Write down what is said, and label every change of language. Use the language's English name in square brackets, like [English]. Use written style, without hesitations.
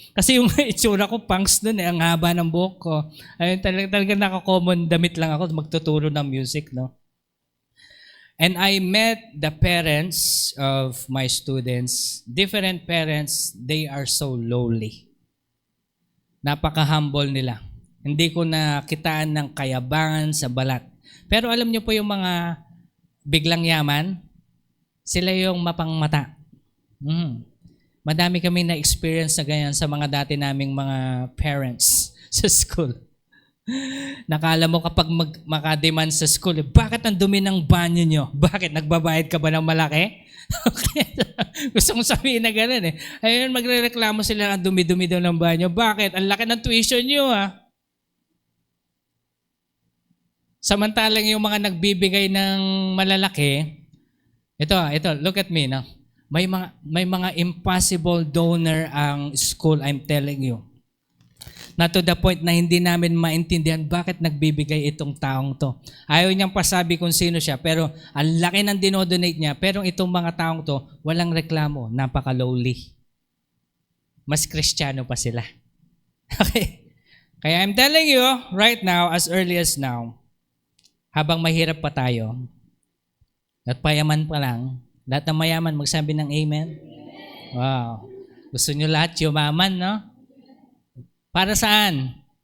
[Filipino] Kasi yung itsura ko, punks dun ang haba ng buhok ko. Ayun, talagang naka-common damit lang ako, magtuturo ng music, no? [English] And I met the parents of my students. Different parents, they are so lowly. [Filipino] Napaka-humble nila. Hindi ko nakitaan ng kayabangan sa balat. Pero alam niyo po yung mga biglang yaman, sila yung mapangmata. Madami kami na-experience na ganyan sa mga dati naming mga parents sa school. Nakala mo kapag makademand sa school, bakit ang dumi ng banyo nyo? Bakit? Nagbabayad ka ba ng malaki? Gusto kong sabihin na gano'n eh. Ayun, magre-reklamo sila ang dumi-dumi daw ng banyo. Bakit? Ang laki ng tuition nyo Samantalang yung mga nagbibigay ng malalaki, ito, [English] look at me, [Filipino] no? May mga impossible donor ang school, [English] I'm telling you. [Filipino] Na to the point na hindi namin maintindihan bakit nagbibigay itong taong to. Ayaw niyang pasabi kung sino siya, pero ang laki ng dinodonate niya, pero itong mga taong to, walang reklamo, napaka-lowly. Mas Kristiyano pa sila. Okay? Kaya [English] I'm telling you, right now, as early as now, [Filipino] habang mahirap pa tayo, at payaman pa lang, lahat ng mayaman, magsabi ng amen. Wow. Gusto nyo lahat yumaman, no? Para saan?